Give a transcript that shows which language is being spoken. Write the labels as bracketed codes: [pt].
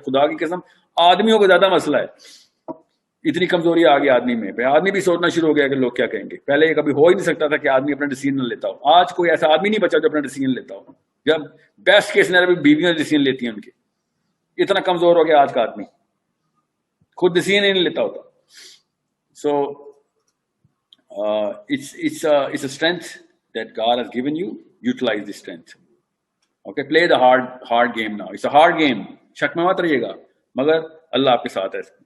[ur] خدا کی قسم آدمیوں کو زیادہ مسئلہ ہے. اتنی کمزوری آ گئی آدمی میں. آدمی بھی سوچنا شروع ہو گیا کہ لوگ کیا کہیں گے. پہلے یہ کبھی ہو ہی نہیں سکتا تھا کہ آدمی اپنا ڈیسیژن نہ لیتا ہو. آج کوئی ایسا آدمی نہیں بچا جو اپنا ڈیسیژن لیتا ہو. جب بیسٹ کیس سینیریو میں بیویاں ڈیسیژن لیتی ہیں ان کے. اتنا کمزور ہو گیا آج کا آدمی, خود ڈیسیژن ہی نہیں لیتا ہوتا. سو [en] it's a strength that God has given you. Utilize the strength. Okay, play the hard game now. It's a hard game. [ur] شک میں مت رہیے گا, مگر اللہ آپ کے ساتھ ہے.